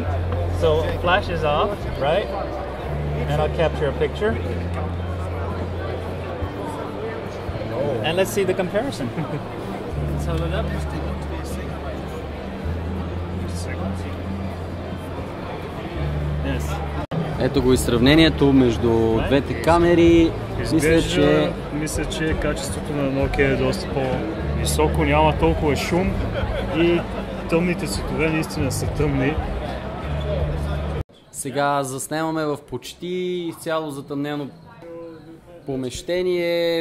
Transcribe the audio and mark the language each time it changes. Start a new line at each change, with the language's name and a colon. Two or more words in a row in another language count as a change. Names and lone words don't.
English: So flash is off, right? And I'll capture a picture. And let's see the comparison. Let's hold it up. Yes.
Bulgarian: Ето го и сравнението между двете камери. Мисля, че качеството на Nokia е доста по-високо, няма толкова шум и тъмните цветове наистина са тъмни. Сега заснемаме в почти изцяло затъмнено помещение.